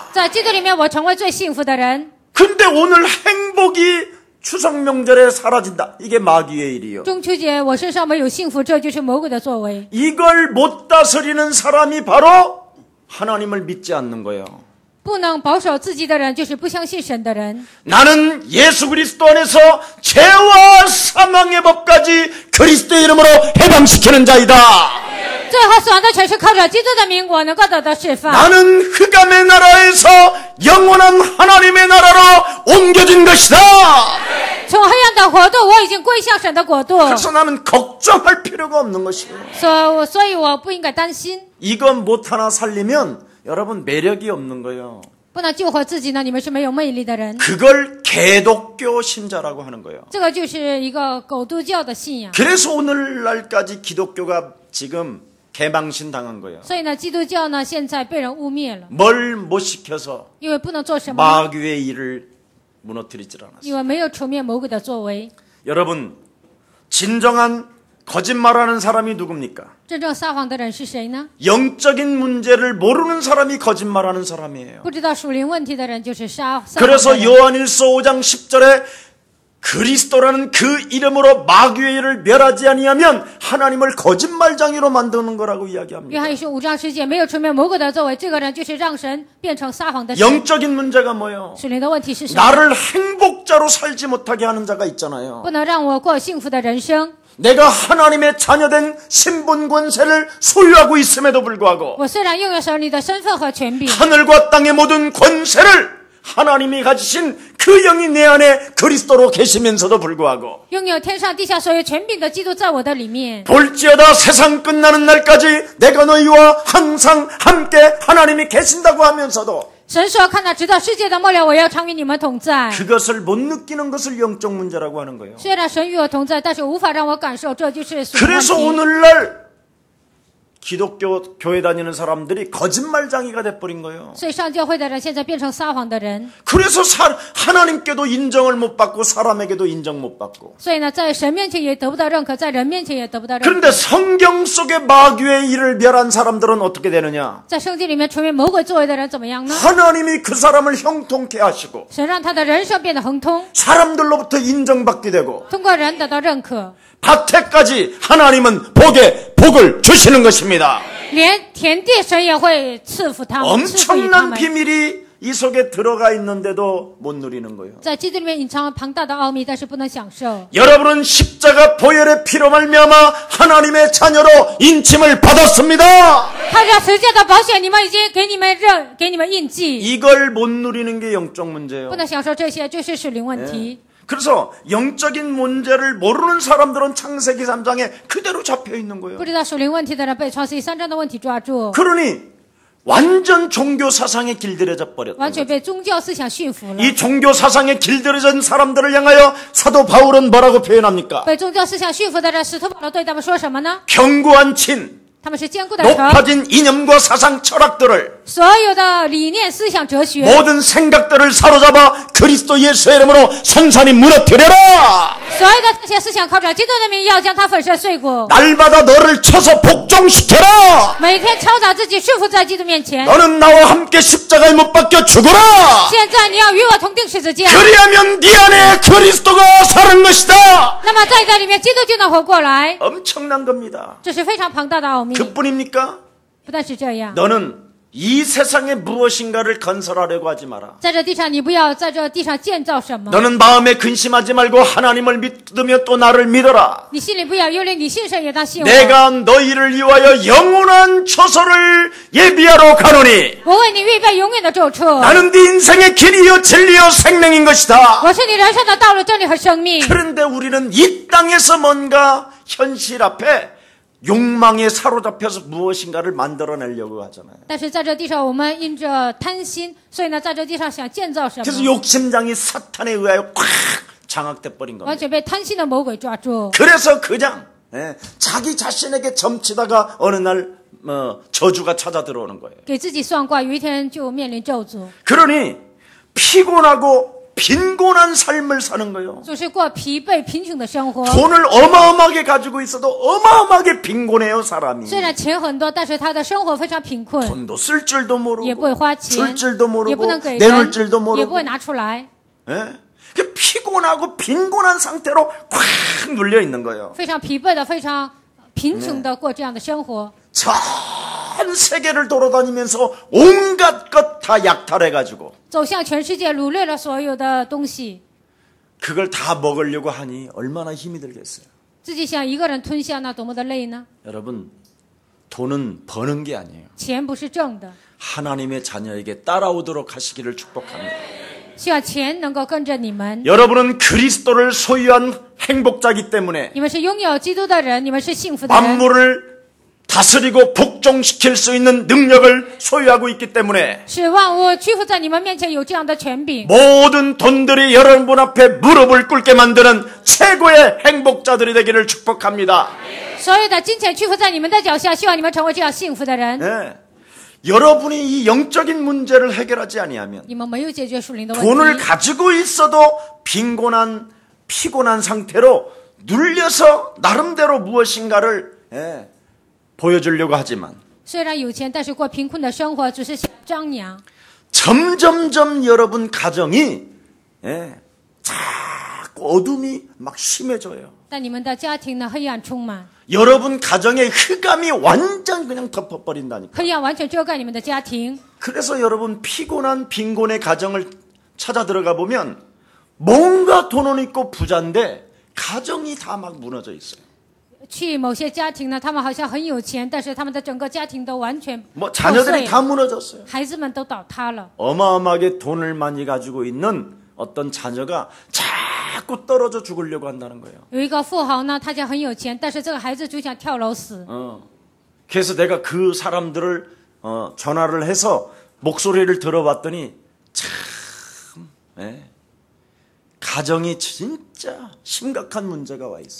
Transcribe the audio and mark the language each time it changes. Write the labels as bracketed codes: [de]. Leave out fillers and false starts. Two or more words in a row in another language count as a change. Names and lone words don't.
[zh] 在基督里面，我成为最幸福的人。 [ko] 근데 오늘 행복이 추석 명절에 사라진다. 이게 마귀의 일이에요. [zh] 中秋节我身上没有幸福，这就是魔鬼的作为。 [ko] 이걸 못 다스리는 사람이 바로 하나님을 믿지 않는 거예요. [zh] 不能保守自己的人，就是不相信神的人。 [ko] 나는 예수 그리스도 안에서 죄와 사망의 법까지 그리스도의 이름으로 해방시키는 자이다. [zh] 最后死亡的权是靠着基督的名，我能够得到释放。 [ko] 나는 흑암의 나라에서 영원한 하나님의 나라로 옮겨진 것이다. [zh] 从黑暗的国度，我已经归向神的国度， [ko] 그래서 나는 걱정할 필요가 없는 것이에요. [zh] 所以我不应该担心。 [ko] 이건 못 하나 살리면 여러분 매력이 없는 거예요. [zh] 不能救活自己呢，你们是没有魅力的人。 [ko] 그걸 개독교 신자라고 하는 거예요. [zh] 这个就是一个狗督教的信仰。 [ko] 그래서 오늘날까지 기독교가 지금 개망신 당한 거예요. [zh] 所以呢，基督教呢现在被人污蔑了， [ko] 뭘 못 시켜서 [zh] 因为不能做什么呢？ [ko] 마귀의 일을 무너뜨리질 않았어요. [zh] 因为没有除灭魔鬼的作为。 [ko] 여러분 진정한 거짓말하는 사람이 누굽니까? [zh] 真正撒谎的人是谁呢？ [ko] 영적인 문제를 모르는 사람이 거짓말하는 사람이에요. [zh] 不知道属灵问题的人就是撒谎的 [ko] 그래서 [zh] 人。 [ko] 요한일서 5장 10절에 그리스도라는 그 이름으로 마귀의 일을 멸하지 아니하면 하나님을 거짓말장애로 만드는 거라고 [zh] 约 [ko] 이야기합니다. [zh] 翰一书5章10节，没有除灭魔鬼的作为，这个人就是让神变成撒谎的神。 [ko] 영적인 문제가 뭐예요? [zh] 属灵的问题是什么？ [ko] 나를 행복자로 살지 못하게 하는 자가 있잖아요. [zh] 不能让我过幸福的人生。 [ko] 내가 하나님의 자녀된 신분 권세를 소유하고 있음에도 불구하고 [zh] 我虽然拥有神你的身份和权柄， [ko] 하늘과 땅의 모든 권세를 하나님이 가지신 그 영이 내 안에 그리스도로 계시면서도 불구하고 [zh] 拥有天上地下所有权柄的基督在我的里面。 [ko] 볼지어다 세상 끝나는 날까지 내가 너희와 항상 함께 하나님이 계신다고 하면서도 [zh] 神说：“看到直到世界的末了，我要常与你们同在。 [ko] 그것을 못 느끼는 것을 영적 문제라고 하는 거예요. [zh] 虽然神与我同在，但是无法让我感受，这就是属灵问 [ko] 그래서 [zh] 题。 [ko] 오늘날 기독교 교회 다니는 사람들이 거짓말장애가 돼버린 거예요. [zh] 所以上教会的人现在变成撒谎的人。 [ko] 그래서 하나님께도 인정을 못 받고 사람에게도 인정 못 받고 [zh] 所以呢，在神面前也得不到认可，在人面前也得不到认可。 [ko] 그런데 성경 속에 마귀의 일을 멸한 사람들은 어떻게 되느냐? [zh] 在圣经里面除灭魔鬼作为的人怎么样呢？ [ko] 하나님이 그 사람을 형통케 하시고 [zh] 神让他的人生变得亨通， [ko] 사람들로부터 인정받게 되고 [zh] 通过人得到认可， [ko] 밭에까지 하나님은 복을 주시는 것입니다. [zh] 连田地神也会赐福他们，赐福于他 [ko] 엄청난 [zh] 们。 [ko] 비밀이 이 속에 들어가 있는데도 못 누리는 거예요. [zh] 在基督里面隐藏了庞大的奥秘，但是不能享受。 [ko] 여러분은 십자가 보혈의 피로 말미암아 하나님의 자녀로 인침을 받았습니다. [zh] 靠着十字架的保险，你们已经给你们印记， [ko] 이걸 못 누리는 게 영적 문제예요. [zh] 不能享受这些，就是属灵问题。 [ko] 그래서 영적인 문제를 모르는 사람들은 창세기 3장에 그대로 잡혀 있는 거예요. [zh] 不知道属灵问题的人被创世记3章的问题抓住， [ko] 그러니 완전 종교 사상에 길들여져 버렸다. [zh] 完全被宗教思想驯服了。 [ko] 이 종교 사상에 길들여진 사람들을 향하여 사도 바울은 뭐라고 표현합니까? [zh] 被宗教思想驯服的人，使徒保罗对他们说什么呢？ [ko] 견고한 친, [zh] 他们是坚固的城， [ko] 높아진 이념과 사상 철학들을 [zh] 所有的理念、思想、哲学， [ko] 모든 생각들을 사로잡아 그리스도 예수의 이름으로 선산히 무너뜨려라. [zh] 所有的这些思想靠着基督的名，要将它粉身碎骨。 [ko] 날마다 너를 쳐서 복종시켜라. [zh] 每天敲打自己，顺服在基督面前。 [ko] 너는 나와 함께 십자가에 못 박혀 죽어라. [zh] 现在你要与我同定十字架， [ko] 그리하면 네 안에 그리스도가 사는 것이다. [zh] 那么在里面基督就能活过来。 [ko] 엄청난 겁니다. [zh] 这是非常庞大的奥秘。 [ko] 그뿐입니까? [zh] 不但是这样， [ko] 너는 이 세상에 무엇인가를 건설하려고 하지 마라. [zh] 在这地上，你不要在这地上建造什么。 [ko] 너는 마음에 근심하지 말고 하나님을 믿으며 또 나를 믿어라. [zh] 你心里不要忧虑，你信神也当信我。 [ko] 내가 너희를 위하여 영원한 처소를 예비하러 가노니 [zh] 我为你预备永远的住处。 [ko] 나는 네 인생의 길이요 진리요 생명인 것이다. [zh] 我是你人生的道路、真理和生命。 [ko] 그런데 우리는 이 땅에서 뭔가 현실 앞에 욕망에 사로잡혀서 무엇인가를 만들어내려고 하잖아요. [zh] 但是在这地上，我们因着贪心，所以呢，在这地上想建造什 [ko] 그래서 [zh] 么， [ko] 욕심장이 사탄에 의하여 꽉 장악돼 버린 [zh] 完 [ko] 겁니다. [zh] 全被贪心的魔鬼抓住。 [ko] 그래서 그냥 자기 자신에게 점치다가 어느 날 저주가 찾아 들어오는 거예요. [zh] 给自己算卦，有一天就面临咒诅， [ko] 그러니 피곤하고 빈곤한 삶을 사는 거예요. [zh] 总是过疲惫、贫穷的生活。 [ko] 돈을 어마어마하게 가지고 있어도 어마어마하게 빈곤해요, 사람이. [zh] 虽然钱很多，但是他的生活非常贫困， [ko] 돈도 쓸 줄도 [zh] 也不会 [ko] 모르고 [zh] 花钱， [ko] 줄 줄도 [zh] 也不 [ko] 모르고 [zh] 能给 [ko] 내놓을 [zh] 人， [ko] 줄도 [zh] 也不会 [ko] 모르고 [zh] 拿出来， [ko] 예? 그 피곤하고 빈곤한 상태로 꽉 눌려 있는 거예요. [zh] 非常疲惫的、非常贫穷的过这样的生活。 [ko] 전 세계를 돌아다니면서 온갖 것 다 약탈해가지고 [zh] 走向全世界，掳掠了所有的东西， [ko] 그걸 다 먹으려고 하니 얼마나 힘이 들겠어요. [zh] 自己想一个人吞下，那多么的累呢？ [ko] 여러분, 돈은 버는 게 아니에요. [zh] 钱不是挣的， [ko] 하나님의 자녀에게 따라오도록 하시기를 축복합니다. [zh] 希望钱能够跟着你们。 [ko] 여러분은 그리스도를 소유한 행복자이기 때문에 [zh] 你们是拥有基督的人，你们是幸福的人。 [ko] 만물을 다스리고 복종시킬 수 있는 능력을 소유하고 있기 때문에 [zh] 是万物屈服在你们面前有这样的权柄。 [ko] 모든 돈들이 여러분 앞에 무릎을 꿇게 만드는 최고의 행복자들이 되기를 축복합니다. [zh] 所有的金钱屈服在你们的脚下，希望你们成为这样幸福的人。 [ko] 네. 여러분이 이 영적인 문제를 해결하지 아니하면 [zh] 你们没有解决属灵的 [ko] 돈을 [zh] 问题， [ko] 가지고 있어도 빈곤한 피곤한 상태로 눌려서 나름대로 무엇인가를 보여주려고 하지만 [zh] 虽然有钱，但是过贫困的生活，只是想张扬。 [ko] 점점점 여러분 가정이 자꾸 어둠이 막 심해져요. [zh] 但你们的家庭呢，黑暗充满， [ko] 여러분 가정의 흑암이 완전 그냥 덮어버린다니까. [zh] 黑暗完全遮盖你们的家庭。 [ko] 그래서 여러분 피곤한 빈곤의 가정을 찾아 들어가 보면 뭔가 돈은 있고 부자인데 가정이 다 막 무너져 있어요. [zh] 去某些家庭呢，他们好像很有钱，但是他们的整个家庭都完全 [ko] 뭐 [zh] 破 [ko] 자녀들이 [zh] 碎， [ko] 다 무너졌어요. [zh] 孩子们都倒塌了。 [ko] 어마어마하게 돈을 많이 가지고 있는 어떤 자녀가 자꾸 떨어져 죽으려고 한다는 거예요. [zh] 有一个富豪呢，他家很有钱，但是这个孩子就想跳楼死。 [ko] 그래서 내가 그 사람들을 전화를 해서 목소리를 들어봤더니 참 가정이 진짜 심각한 문제가 와 있어요.